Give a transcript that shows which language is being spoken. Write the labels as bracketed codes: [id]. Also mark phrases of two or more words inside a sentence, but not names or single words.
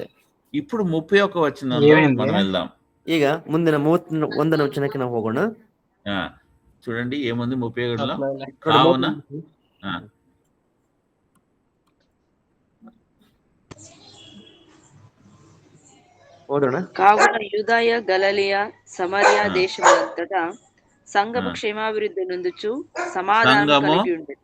[te] ఇప్పుడు 31 వచనంలో మనం వెళ్దాం. [kn] ಈಗ ಮುಂದಿನ 31ನೇ ವಚನಕ್ಕೆ ನಾವು ಹೋಗೋಣ. [te] చూడండి ఏముంది 31లో. కావున [kn] ఓదోಣ. [te] కావున యూదయ, గలిలయ, సమరయ దేశములంతటా సంఘము క్షేమాభివృద్ధి నొందుచు సమాధానము కలిగి ఉండెను.